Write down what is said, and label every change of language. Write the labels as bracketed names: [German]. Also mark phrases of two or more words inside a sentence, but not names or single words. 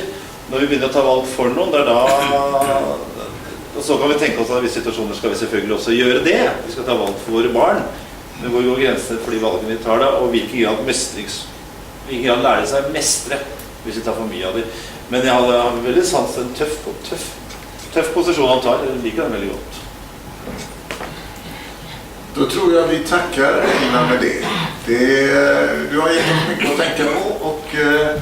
[Norwegian] Når vi begynner å ta valg for noen, det er da... Og så kan vi tenke oss at i visse situasjoner skal vi selvfølgelig også gjøre det. Vi skal ta valg for våre barn. Men hvor går grensene for de valgene vi tar da, og hvilken grad lærer de seg å mestre hvis vi tar for mye av det. Men jeg har veldig sans til en tøff posisjon han tar. Jeg liker den veldig godt. [Swedish] Då tror jag vi tackar England med det. Du har gett oss mycket att tänka på och